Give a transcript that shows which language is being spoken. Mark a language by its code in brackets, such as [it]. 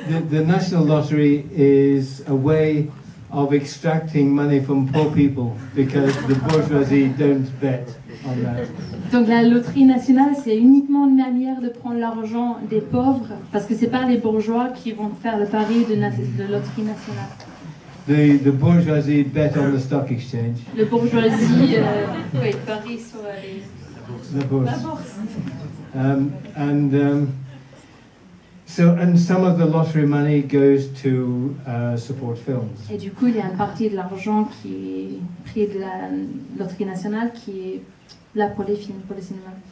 [en] The National Lottery is a way of extracting money from poor people because the bourgeoisie don't bet on that. [fr] Donc la loterie nationale, c'est uniquement une manière de prendre l'argent des pauvres, parce que c'est pas les bourgeois qui vont faire le pari de loterie nationale. [en] The bourgeoisie bet on the stock exchange. [fr] Le bourgeoisie, parie sur La bourse. la bourse. [en] And some of the lottery money goes to support films. [fr] Et du coup, il y a une partie de l'argent qui est pris de la loterie nationale qui est là pour les films, pour le cinéma.